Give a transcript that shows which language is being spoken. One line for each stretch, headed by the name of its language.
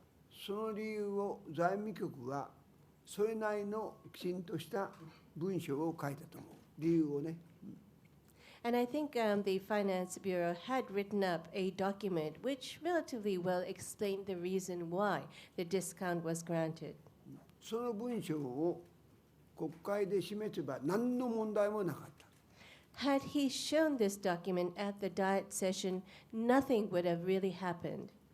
Japanese: その理由を財務局はそれなりのきちんとした文章を書いたと思う。理由をね。
English: And I think the Finance Bureau had written up a document which relatively well explained the reason why the discount was granted.
Japanese: その文章を国会で示せば何の問題もなかった。
English: Had he shown this document at the Diet session, nothing would have really happened.